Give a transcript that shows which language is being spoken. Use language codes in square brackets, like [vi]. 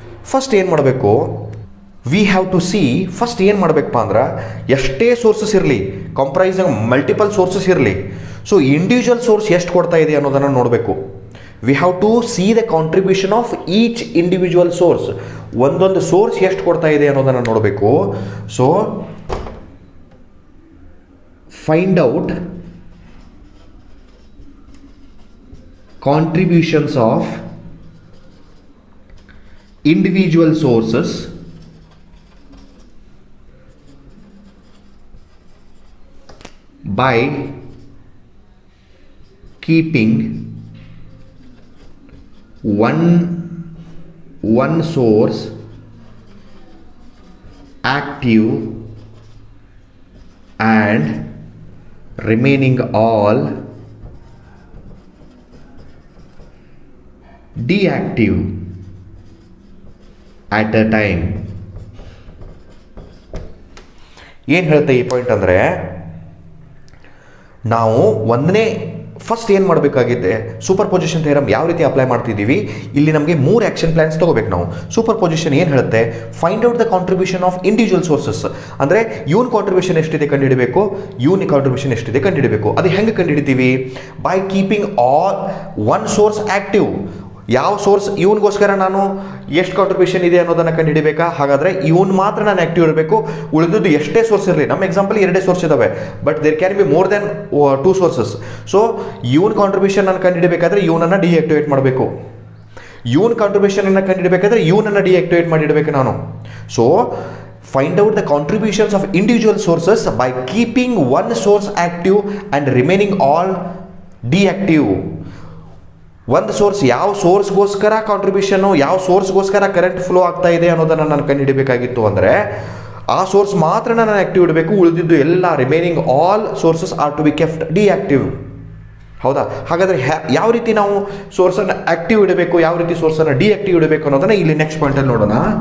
[kn] First ಏನು ಮಾಡಬೇಕು, [en] we have to see [kn] first ಏನು ಮಾಡಬೇಕಪ್ಪ ಅಂದ್ರೆ ಎಷ್ಟೇ ಸೋರ್ಸಸ್ ಇರಲಿ, [en] comprising multiple sources [kn] ಇರಲಿ, ಸೊ ಇಂಡಿವಿಜುವಲ್ ಸೋರ್ಸ್ ಎಷ್ಟು ಕೊಡ್ತಾ ಇದೆ ಅನ್ನೋದನ್ನು ನೋಡಬೇಕು. [en] We have to see the contribution of each individual source. [kn] ಒಂದೊಂದು ಸೋರ್ಸ್ ಎಷ್ಟು ಕೊಡ್ತಾ ಇದೆ ಅನ್ನೋದನ್ನು ನೋಡಬೇಕು. [en] So find out contributions of individual sources by keeping one source active and remaining all deactive at a time. [kn] ಏನು ಹೇಳುತ್ತೆ ಈ ಪಾಯಿಂಟ್ ಅಂದರೆ, ನಾವು ಫಸ್ಟ್ ಏನು ಮಾಡಬೇಕಾಗಿದೆ, ಸೂಪರ್ ಪೊಸಿಷನ್ ಥಿಯರಮ್ ಯಾವ ರೀತಿ ಅಪ್ಲೈ ಮಾಡ್ತಿದ್ದೀವಿ, ಇಲ್ಲಿ ನಮಗೆ 3 ಆ್ಯಕ್ಷನ್ ಪ್ಲಾನ್ಸ್ ತೊಗೋಬೇಕು ನಾವು. ಸೂಪರ್ ಪೊಸಿಷನ್ ಏನು ಹೇಳುತ್ತೆ, [en] find out the contribution of individual sources, [kn] ಅಂದರೆ ಇವನ್ ಕಾಂಟ್ರಿಬ್ಯೂಷನ್ ಎಷ್ಟಿದೆ ಕಂಡುಹಿಡಬೇಕು, ಇವನ್ ಕಾಂಟ್ರಿಬ್ಯೂಷನ್ ಎಷ್ಟಿದೆ ಕಂಡುಹಿಡಬೇಕು. ಅದು ಹೆಂಗೆ ಕಂಡುಹಿಡಿತೀವಿ, [en] By keeping all one source active. [kn] ಯಾವ ಸೋರ್ಸ್ ಇವನಿಗೋಸ್ಕರ ನಾನು ಎಷ್ಟು ಕಾಂಟ್ರಿಬ್ಯೂಷನ್ ಇದೆ ಅನ್ನೋದನ್ನು ಕಂಡುಹಿಡಬೇಕಾ, ಹಾಗಾದರೆ ಇವನು ಮಾತ್ರ ನಾನು ಆ್ಯಕ್ಟಿವ್ ಇರಬೇಕು, ಉಳಿದದ್ದು ಎಷ್ಟೇ ಸೋರ್ಸ್ ಇರಲಿ. ನಮ್ಮ ಎಕ್ಸಾಂಪಲ್ 2 ಸೋರ್ಸ್ ಇದ್ದಾವೆ, [en] But there can be more than 2 sources. [kn] So even contribution ನಾನು ಕಂಡುಹಿಡಬೇಕಾದ್ರೆ ಇವನನ್ನು ಡಿಆಕ್ಟಿವೇಟ್ ಮಾಡಬೇಕು, ಇವನ್ ಕಾಂಟ್ರಿಬ್ಯೂಷನನ್ನು ಕಂಡುಹಿಡಬೇಕಾದ್ರೆ ಇವನನ್ನು ಡಿಆಕ್ಟಿವೇಟ್ ಮಾಡಿಡಬೇಕು ನಾನು. [en] So find out the contributions of individual sources by keeping one source active and remaining all deactive. [kn] ಒಂದು source, ಯಾವ ಸೋರ್ಸ್ಗೋಸ್ಕರ contribution, ಯಾವ ಸೋರ್ಸ್ಗೋಸ್ಕರ current flow ಆಗ್ತಾ ಇದೆ ಅನ್ನೋದನ್ನು ನಾನು ಕಂಡುಹಿಡಬೇಕಾಗಿತ್ತು ಅಂದರೆ ಆ ಸೋರ್ಸ್ ಮಾತ್ರ ನಾನು ಆ್ಯಕ್ಟಿವ್ ಇಡಬೇಕು, ಉಳಿದಿದ್ದು ಎಲ್ಲ [en] Remaining all sources are to be kept deactive. [kn] ಹೌದಾ? ಹಾಗಾದರೆ ಯಾವ ರೀತಿ ನಾವು ಸೋರ್ಸನ್ನು ಆ್ಯಕ್ಟಿವ್ ಇಡಬೇಕು, ಯಾವ ರೀತಿ ಸೋರ್ಸನ್ನು ಡಿಆಕ್ಟಿವ್ ಇಡಬೇಕು ಅನ್ನೋದನ್ನು ಇಲ್ಲಿ ನೆಕ್ಸ್ಟ್ ಪಾಯಿಂಟಲ್ಲಿ ನೋಡೋಣ.